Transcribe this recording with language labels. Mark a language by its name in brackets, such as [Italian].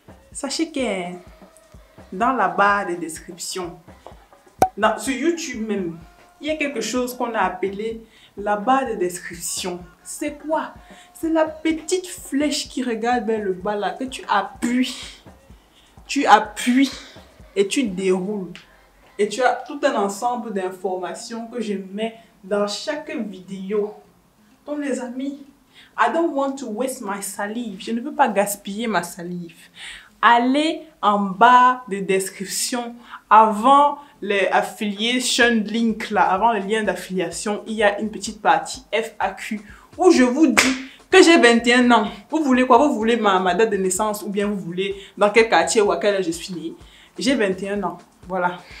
[French] Sachez que dans la barre de description, sur YouTube même, il y a quelque chose qu'on a appelé la barre de description. C'est quoi? C'est la petite flèche qui regarde vers le bas là, que tu appuies. Tu appuies et tu déroules. Et tu as tout un ensemble d'informations que je mets dans chaque vidéo. [English] Donc les amis, I don't want to waste my salive. [French] Je ne veux pas gaspiller ma salive. Allez en bas de description, avant les affiliation link là, avant le lien d'affiliation, il y a une petite partie FAQ où je vous dis que j'ai 21 ans. Vous voulez quoi? Vous voulez ma date de naissance ou bien vous voulez dans quel quartier ou à quel âge je suis née? J'ai 21 ans. Voilà.